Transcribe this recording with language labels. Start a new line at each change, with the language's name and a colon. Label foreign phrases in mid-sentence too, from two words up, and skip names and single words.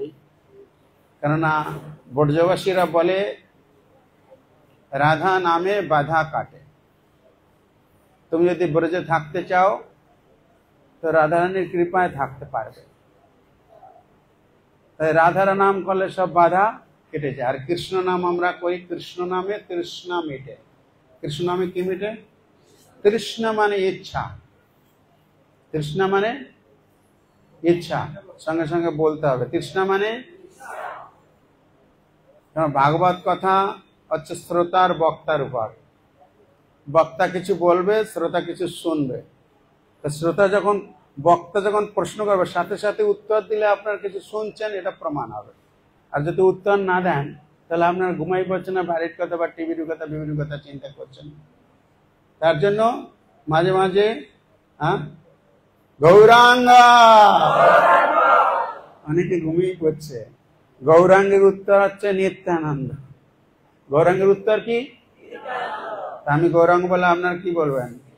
Bangla: কেননা ব্রজবাসীরা বলে রাধা নামে বাধা কাটে। তুমি যদি ব্রজে থাকতে চাও তো রাধারানীর কৃপায় থাকতে পারবে। তাই রাধার নাম করলে সব বাধা কেটে যায়। ঔর কৃষ্ণ নাম আমরা করি, কৃষ্ণ নামে তৃষ্ণা মিটে। কৃষ্ণ নামে কি মিটে? তৃষ্ণা মানে ইচ্ছা। তৃষ্ণা মানে ইচ্ছা। সঙ্গে সঙ্গে বলতে হবে তৃষ্ণা মানে। ভাগবত কথা হচ্ছে শ্রোতার বক্তার উপর। বক্তা কিছু বলবে, শ্রোতা কিছু শুনবে। তো শ্রোতা যখন বক্তা যখন প্রশ্ন করবে সাথে সাথে উত্তর দিলে আপনার কিছু শুনছেন এটা প্রমাণ হবে। ঔর যদি উত্তর না দেন তাহলে আপনার ঘুমাই পড়ছে না, বাড়ির কথা বা টিভির কথা বিভিন্ন কথা চিন্তা করছেন। তার জন্য মাঝে মাঝে গৌরাঙ্গ। অনেকে ঘুমিয়ে পড়ছে। গৌরাঙ্গের উত্তর হচ্ছে নিত্যানন্দ। গৌরাঙ্গের উত্তর কি? তা আমি গৌরাঙ্গ বলে আপনার কি বলবেন?